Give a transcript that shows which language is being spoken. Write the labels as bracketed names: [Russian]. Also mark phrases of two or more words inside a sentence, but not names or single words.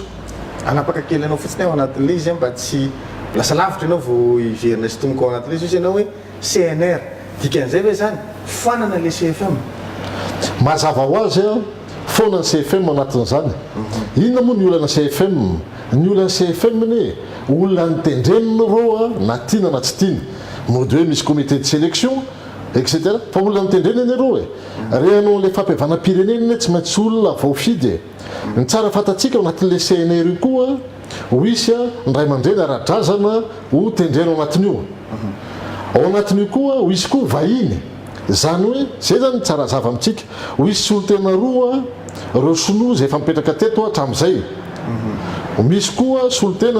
[Malagasy] anapaka kely anao fotsiny ao anatin'le izy mba tsy lasa lavitra ianao vao iverina sy tomoko ao anatin'le izy ianao hoe CNR dikan'izay hoe zany fanana le CFM mazava ho azy foana ny CFM anatin'izany inona moa ny olana CFM ny olana CFM ny olona nitendrenina reo na tiana na tsy tiana mody hoe misy [French] comité de sélection [Malagasy] etc fa olona nitendreniny reo rehanao le fampiavanam-pirenena tsy maintsy olona vao fidy ny tsara fatatsika ao anatin'le CNR io koa ho isy ny ray aman-dreny ara-drazana ho tendrena ao anatin'io ao anatin'io koa ho isy koa vahiny zany hoe zay zany tsara zava amintsika ho isy solotena roa reo sinoa zay efa mipetraka teto hatramin'izay misy koa solotena